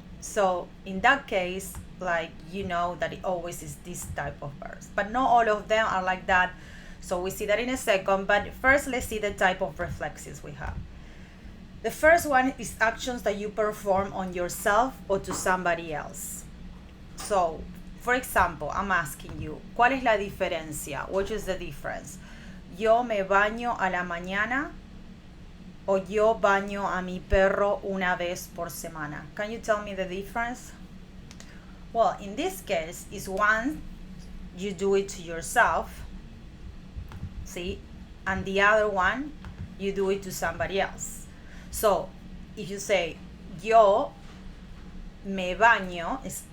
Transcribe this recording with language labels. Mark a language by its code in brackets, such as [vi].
[en] So in that case, like, you know that it always is this type of verbs. But not all of them are like that. So we see that in a second. But first, let's see the type of reflexives we have. The first one is actions that you perform on yourself or to somebody else. So, for example, I'm asking you, [es] ¿cuál es la diferencia? [en] What is the difference? [es] Yo me baño a la mañana o yo baño a mi perro una vez por semana. [en] Can you tell me the difference? Well, in this case, is one, you do it to yourself, see? And the other one, you do it to somebody else. So, if you say, [es] yo me baño,